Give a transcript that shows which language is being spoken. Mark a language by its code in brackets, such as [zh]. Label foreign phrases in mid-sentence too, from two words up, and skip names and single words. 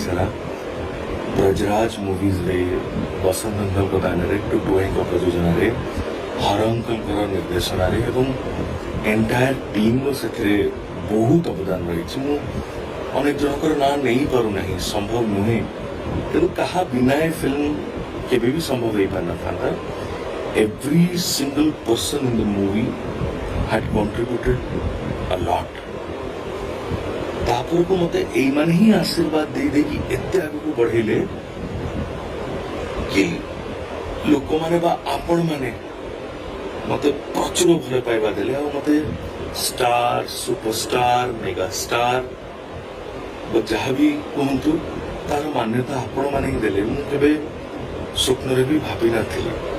[or] ହେଲା ବ୍ରଜରାଜ ମୁଭିଜରେ ବସନ୍ତ ଅଙ୍କଲଙ୍କ ବ୍ୟାନରରେ ଟୁଟୁ ଭାଇଙ୍କ ପ୍ରଯୋଜନାରେ ହର ଅଙ୍କଲଙ୍କର ନିର୍ଦ୍ଦେଶନାରେ ଏବଂ [en] entire team's [or] ସେଥିରେ ବହୁତ ଅବଦାନ ରହିଛି ମୁଁ ଅନେକ ଜଣଙ୍କର ନାଁ ନେଇପାରୁନାହିଁ ସମ୍ଭବ ନୁହେଁ ତେଣୁ କାହା ବିନା ଏ ଫିଲ୍ମ କେବେ ବି ସମ୍ଭବ ହେଇପାରିନଥାନ୍ତା [en] every single person in the movie had contributed a lot [or] ତାପରକୁ ମତେ ଏଇମାନେ ହିଁ ଆଶୀର୍ବାଦ ଦେଇକି ଏତେ ଆଗକୁ ବଢେଇଲେ କି ଲୋକମାନେ ବା ଆପଣମାନେ ମତେ ପ୍ରଚୁର ଭଲ ପାଇବା ଦେଲେ ଆଉ ମତେ [en] star superstar mega star [or] ଯାହା ବି କୁହନ୍ତୁ ତାର ମାନ୍ୟତା ଆପଣମାନେ ହିଁ ଦେଲେ ମୁଁ କେବେ ସ୍ୱପ୍ନରେ ବି ଭାବି ନଥିଲି